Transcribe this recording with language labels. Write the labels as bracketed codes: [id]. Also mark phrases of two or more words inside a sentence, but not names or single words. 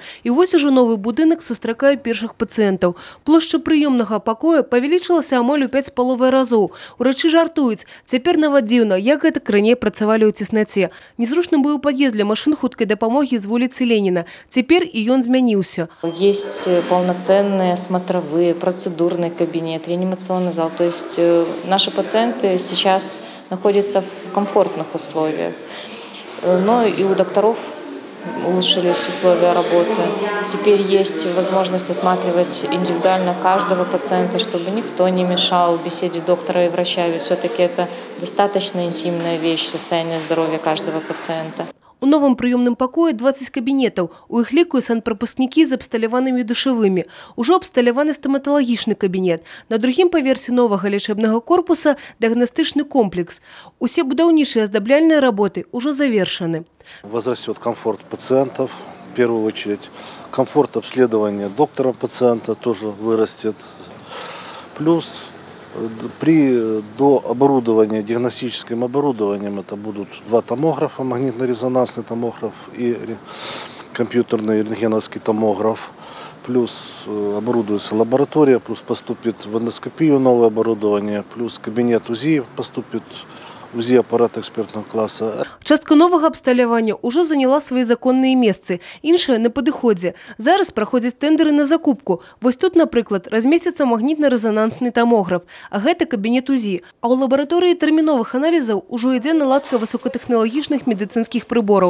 [be] І вось ужо новы будынак сустракае першых пацыентаў. Плошча прыёмнага пакоя павялічылася амаль у 5,5 разоў. Урачы жартуюць. Цяпер нават дзіўна, як гэта раней працавалі ў цеснаце. Незручным быў пад'езд для машын хуткай дапамогі з вуліцы Леніна. Цяпер і ён змяніўся. [ru] Есть полноценные смотровые, процедурный кабинет, реанимационный зал. То есть наши пациенты сейчас находятся в комфортных условиях. Но и у докторов улучшились условия работы. Теперь есть возможность осматривать индивидуально каждого пациента, чтобы никто не мешал беседе доктора и врача. Ведь все-таки это достаточно интимная вещь, состояние здоровья каждого пациента. [be] У новым прыёмным пакоі 20 кабінетаў. У іх ліку санпрапускнікі з абсталяванымі душавымі. Ужо абсталяваны стаматалагічны кабінет. На другім паверсе новага лячэбнага корпуса дыагнастычны комплекс. Усе будаўнічыя аздабляльныя работы ўжо завершаны. [ru] Возрастет комфорт пациентов, в первую очередь. Комфорт обследования доктора пациента тоже вырастет. Плюс при дооборудовании диагностическим оборудованием это будут 2 томографа, магнитно-резонансный томограф и компьютерный рентгеновский томограф. Плюс оборудуется лаборатория, плюс поступит в эндоскопию новое оборудование, плюс кабинет УЗИ поступит. УЗІ-апарат экспертного класса. [be] Частка новага абсталявання ўжо заняла свае законныя месцы. Іншыя на падыходзе. Зараз праходзяць тэндеры на закупку. Вось тут, напрыклад, размесціцца магнітна-рэзанансны томограф, а гэта кабінет УЗІ. А ў лабараторыі тэрміновых аналізаў ужо ідзе наладка высокатэхналагічных медыцынскіх прыбораў.